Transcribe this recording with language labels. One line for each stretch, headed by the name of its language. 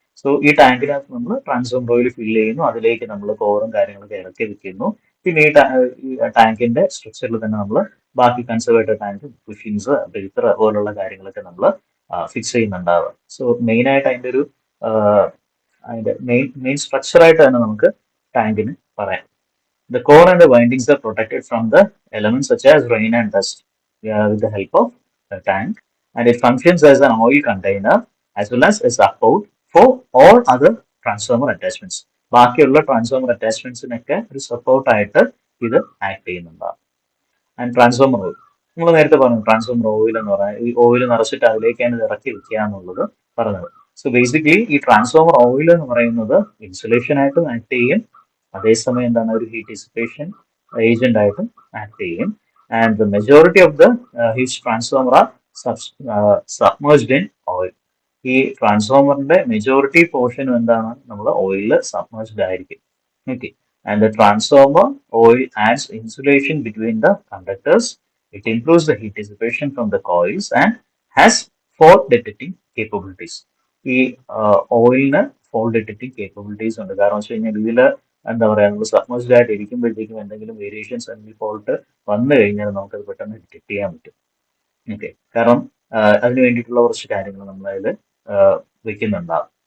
Malayalam: So ഈ ടാങ്കിനകത്ത് നമ്മൾ transformer oil fill ചെയ്യുന്നു, അതിലേക്ക് നമ്മൾ കോറും കാര്യങ്ങളൊക്കെ ഇറക്കി വെക്കുന്നു. പിന്നെ ഈ ടാങ്കിന്റെ സ്ട്രക്ചറിൽ തന്നെ നമ്മൾ ബാക്കി കൺസർവേറ്റർ ടാങ്ക്, ബുഷിൻസ്, ബ്രീത്തർ പോലുള്ള കാര്യങ്ങളൊക്കെ നമ്മൾ ഫിക്സ് ചെയ്യുന്നുണ്ടാവുക. സോ മെയിൻ ആയിട്ട് അതിന്റെ മെയിൻ സ്ട്രക്ചർ ആയിട്ട് തന്നെ നമുക്ക് ടാങ്കിന് പറയാം.
English: The core and the windings are protected from the elements such as rain and dust with the help of the tank, and it functions as an oil container as well as a support for all other transformer attachments.
Malayalam: ബാക്കിയുള്ള transformer അറ്റാച്ച്മെന്റ്സിനൊക്കെ ഒരു സപ്പോർട്ടായിട്ട് ഇത് act ചെയ്യുന്നുണ്ടാവും. And transformer oil, നമ്മൾ നേരത്തെ പറഞ്ഞു transformer oil എന്ന് പറഞ്ഞാൽ ഈ ഓയിൽ നിറച്ചിട്ട് അതിലേക്കാണ് ഇത് ഇറക്കി വെക്കുക എന്നുള്ളത് പറഞ്ഞത്. സോ ബേസിക്കലി ഈ ട്രാൻസ്ഫോമർ ഓയിൽ എന്ന് പറയുന്നത് ഇൻസുലേഷൻ ആയിട്ടും ആക്ട് ചെയ്യും, അതേസമയം എന്താണ് ഒരു ഹീറ്റ് ഡിസിപ്പേഷൻ ഏജന്റ് ആയിട്ടും ആക്ട് ചെയ്യും.
English: And the majority of the heat transformer are submerged in oil.
Malayalam: ഈ ട്രാൻസ്ഫോമറിന്റെ മെജോറിറ്റി പോർഷനും എന്താണ് നമ്മൾ ഓയിലിൽ സബ്മേർജ്ഡ് ആയിരിക്കും.
English: Okay, and the transformer oil adds insulation between the conductors. It improves the heat dissipation from the coils and has fault detecting capabilities.
Malayalam: ഈ ഓയിലിന് fault detecting capabilities ഉണ്ട്. കാരണം വെച്ച് കഴിഞ്ഞാൽ ഇതിൽ എന്താ പറയാ, നമ്മൾ സബ്മേഴ്സ്ഡ് ആയിട്ട് ഇരിക്കുമ്പോഴത്തേക്കും എന്തെങ്കിലും വേരിയേഷൻസ് അല്ലെങ്കിൽ ഫോൾട്ട് വന്നു കഴിഞ്ഞാൽ നമുക്കത് പെട്ടെന്ന് ഡിറ്റക്ട് ചെയ്യാൻ പറ്റും. ഓക്കെ, കാരണം അതിന് വേണ്ടിയിട്ടുള്ള കുറച്ച് കാര്യങ്ങൾ നമ്മളതിൽ വെക്കുന്നുണ്ടാവും.